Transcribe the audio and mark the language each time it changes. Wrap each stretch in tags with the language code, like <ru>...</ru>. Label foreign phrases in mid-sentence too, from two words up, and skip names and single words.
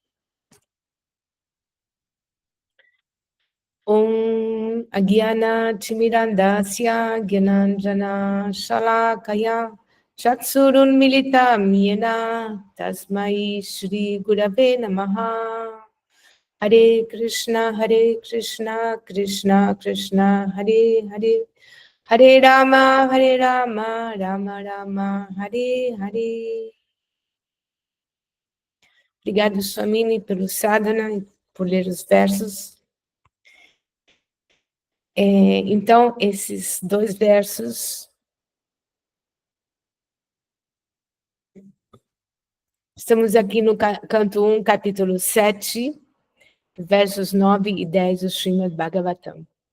<sa>ॐ अज्ञान तिमिरान्धस्य ज्ञानाञ्जन शलाकया चक्षुरुन् मीलितं येन तस्मै श्री गुरवे नमः.</sa> <pt>Hare Krishna, Krishna Krishna, Hare Hare, Hare Rama, Rama Rama, Hare Hare. Obrigado, Swamini, pelo sadhana e por ler os versos. Então, esses dois versos estamos aqui no canto 1, capítulo 7, versos 9 e 10 do Srimad Bhagavatam.</pt>